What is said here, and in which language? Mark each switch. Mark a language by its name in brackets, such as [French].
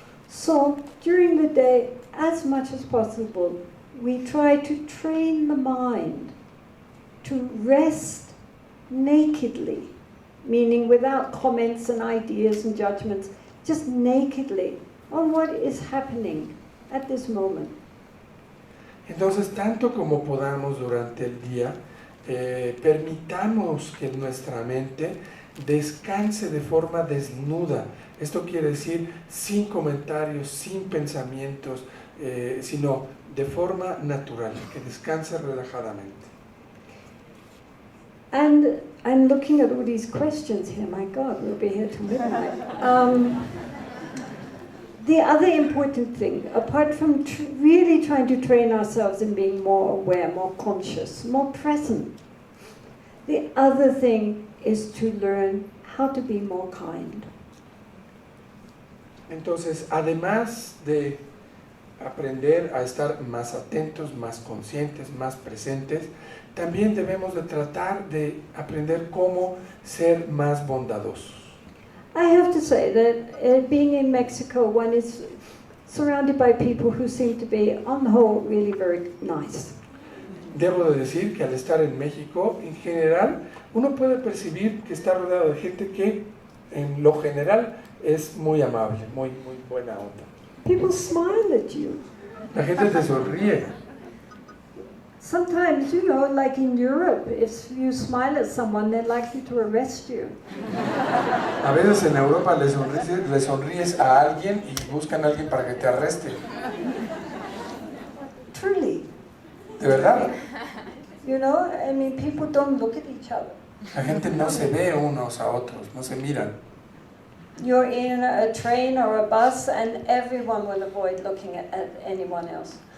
[English] So, during the day, as much as possible, we try to train the mind to rest nakedly, meaning without comments and ideas and judgments, just nakedly on what is happening at this moment. [Spanish] Entonces, tanto como podamos durante el día, permitamos que nuestra mente descanse de forma desnuda. Esto quiere decir sin comentarios, sin pensamientos, sino de forma natural, que descanse relajadamente. [English] And I'm looking at all these questions here. My God, we'll be here till midnight. The other important thing, apart from really trying to train ourselves in being more aware, more conscious, more present, the other thing is to learn how to be more kind. [Spanish] Entonces, además de aprender a estar más atentos, más conscientes, más presentes, también debemos de tratar de aprender cómo ser más bondadosos. [English] I have to say that being in Mexico, one is surrounded by people who seem to be, on the whole, really very nice. [Spanish] Debo de decir que al estar en México, en general, uno puede percibir que está rodeado de gente que, en lo general, es muy amable, muy buena onda. [English] People smile at you. [Spanish] La gente te sonríe. [English] Sometimes, you know, like in Europe, if you smile at someone, they're likely to arrest you. [Spanish] A veces en Europa le sonríes a alguien y buscan a alguien para que te arreste. [English] Truly. [Spanish] De verdad. [English] You know, I mean, people don't look at each other. [Spanish] La gente no se ve unos a otros, no se miran. [English] You're in a train or a bus and everyone will avoid looking at anyone else.